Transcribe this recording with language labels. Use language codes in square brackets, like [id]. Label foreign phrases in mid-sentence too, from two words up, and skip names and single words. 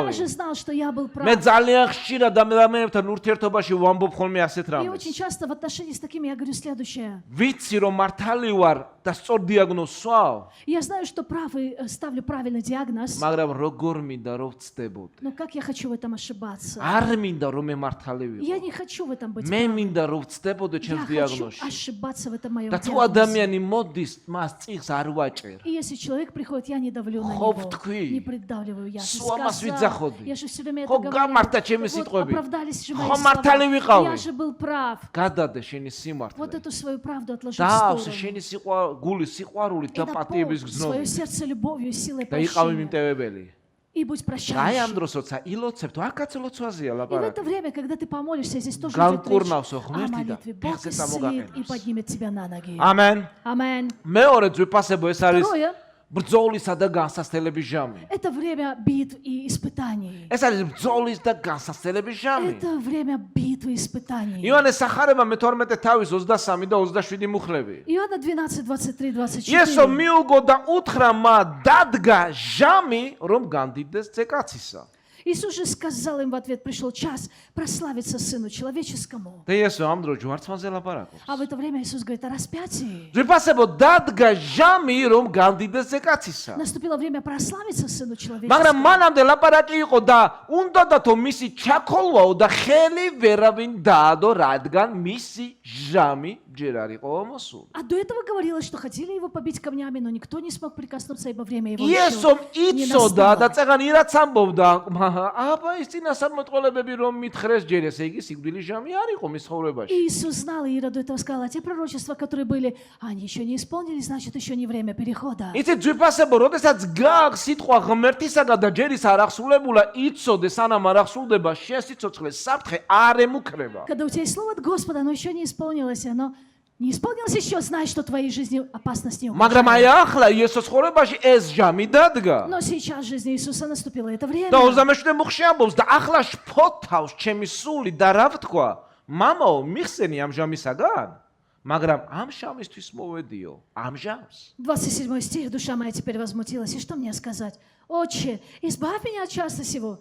[ru] я же знал, что я был прав. [ka] მე ძალიან ხშირად ადამიანებთან ურთიერთობაში ვამბობ ხოლმე ასეთ [ru] И [ka] რამეს. [ru] очень часто в отношении с такими я говорю следующее. [ka] ვიცი რომ მართალი ვარ და სწორ დიაგნოზს სვავ, [ru] Я знаю, что правый, ставлю правильный диагноз, [ka] მაგრამ როგორ მინდა რომ ვწდებოდი? [ru] но как я хочу в этом ошибаться? [ka] არ მინდა რომ მე მართალი [ru] Я [ka] ვიყო. [ru] не хочу в этом быть [ka] მე [ru] правым. [ka] მინდა რომ ვწდებოდე [ru] Я [ka] ჩემს [ru] хочу [ka] დიაგნოზში. [ru] ошибаться в этом моем [ka] და თუ [ru] диагнозе. [ka] ადამიანი მოდის, მას წიგს არ ვაჭერ. [ru] И если человек приходит, я не давлю на [ka] Ხო [ru] него, [ka] ვთქვი. [ru] не придавливаю. Я же [ka] სულ ამას [ru] сказал, [ka] ვიძახოდი. [ru] я же все время [ka] ხო [ru] это [ka] გამართა [ru] говорил. [ka] ჩემი [ru] Вот [ka] სიტყვები. [ru] оправдались же мои [ka] ხო მართალი [ru] слова. [ka] ვიყავი. [ru] Я же был прав. [ka] გადადე შენი [ru] Вот [ka] სიმართლე. [ru] эту свою правду отложи в [ka] დაავსე [ru] сторону. [ka] შენი гуლის სიყვარულით [ru] И [ka] და პატიების [ru] наполни свое [ka] გზნობით [ru] сердце любовью, силой [ka] და იყავი [ru] прощения. [ka] მიმტევებელი. [ru] И будь [ka] აი ამ [ru] прощающим. [ka] დროს როცა ილოცებ, თუ აქაც ლოცვაზია [ru] И в [ka] ლაპარაკი. [ru] это время, когда ты помолишься, здесь тоже [ka] Ган [ru] идет речь [ka] курнавсо [ru] о [ka] ღმერთი და [ru] молитве. Бог [ka] ფეხზე [ru] исцелит и [ka] წამოგაყენებს. [ru] поднимет тебя на ноги. [ka] ამენ. [ru] Амен. [ka] მეორე ძვირფასებო ეს არის [ru] Второе, [ka] ბრძოლისა და განსასწრების ჟამი. [ru] это время битв и испытаний. [ka] ეს არის ბრძოლის და განსასწრების ჟამი. [ru] Это время битвы и испытаний. [ka] იოანეს სახარება მე-12 თავის 23 და 27 მუხლები. [ru] Иоанна 12, 23, 24. [ka] იესო მიუგო და უთხრა მა დადგა ჟამი რომ განდიდეს ძეკაცისა. [ru] Иисус же сказал им в ответ, пришел час прославиться Сыну Человеческому. [ka] და იესო ამ დროს ჯვარცმაზე ლაპარაკობს. [ru] А в это время Иисус говорит о распятии. [ka] ძვირფასებო დადგა ჟამი რომ განდიდეს ძეკაცისა. [ru] Наступило время прославиться Сыну [ka] მაგრამ [ru] Человеческому. [ka] მანამდე ლაპარაკი იყო და უნდადათო მისი ჩაქოლვაო და ხელი ვერავინ დაადო, რადგან მისი ჟამი ჯერ არ იყო ამოსული. [ru] А до этого говорилось, что хотели его побить камнями, но никто не смог прикоснуться, ибо время его [ka] იესომ [ru] еще не [ka] იცოდა და [ru] настало. [ka] წეგან ირაც ამბობდა, აბა ის წინასწარმეტყველებები რომ მითხრეს ჯერ ესე იგი სიკვდილის ჟამი არ იყო მის ცხოვრებაში. [ru] Иисус знал, и Ира до этого сказала, а те пророчества, которые были, они еще не исполнились, значит, еще не время перехода. [ka] იცით ძვირფასებო, როდესაც გააქვს სიტყვა ღმერთისაგან და ჯერ ის არ აღსრულებულა, იცოდე სანამ არ აღსრულდება, შენ სიცოცხლე საფრთხე არ ემუქრება. [ru] Когда у тебя есть слово от Господа, оно еще не исполнилось, оно не исполнилось еще, знай, что в твоей жизни опасность не [ka] მაგრამ აი [ru] угрожает. [ka] ახლა იესოს ცხოვრებაში ეს ჟამი დადგა. [ru] Но сейчас в жизни Иисуса наступило это время. [ka] და 27 მუხლში ამბობს და ახლა შფოთავს ჩემი სული და რა ვთქვა? მამაო, მიხსენი ამ ჟამისაგან? მაგრამ ამ ჟამისთვის მოვედიო, ამ ჟამს. [ru] 27 стих, душа моя теперь возмутилась. И что мне сказать? Отче, избавь меня от часа сего.